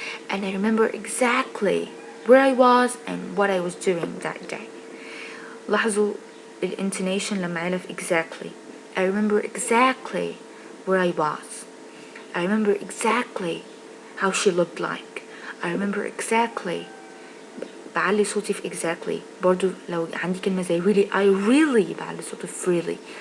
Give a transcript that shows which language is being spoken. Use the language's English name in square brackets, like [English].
[English] and I remember exactly where I was and what I was doing that day. [Arabic] لاحظوا الانتونيشن لما قال في exactly. [English] I remember exactly where I was. I remember exactly how she looked like. I remember exactly. [Arabic] بعلي صوتي في exactly. برضو لو عندي كلمة زي really [English] I really [Arabic] بعلي صوتي في really.